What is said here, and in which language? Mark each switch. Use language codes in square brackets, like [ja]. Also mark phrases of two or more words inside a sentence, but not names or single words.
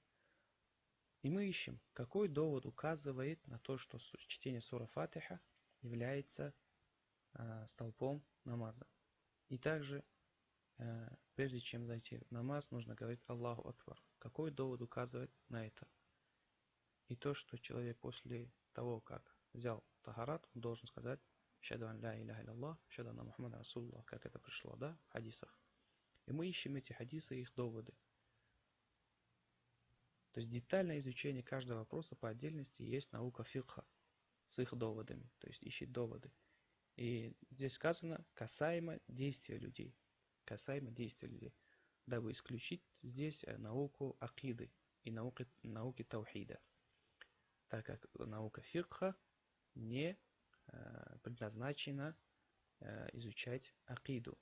[ru] И мы ищем, какой довод указывает на то, что чтение сура Фатиха является столпом намаза. И также, прежде чем зайти в намаз, нужно говорить [ar] الله أكبر. [ru] Какой довод указывает на это? И то, что человек после того, как взял тахарат, он должен сказать [ar] «أشهد أن لا إله إلا الله، أشهد أن محمدا رسول الله», [ru] как это пришло, да, в хадисах. И мы ищем эти хадисы и их доводы. То есть детальное изучение каждого вопроса по отдельности есть наука фикха с их доводами, то есть ищет доводы. И здесь сказано касаемо действия людей, дабы исключить здесь науку акиды и науки таухида, так как наука фикха не предназначена изучать акиду.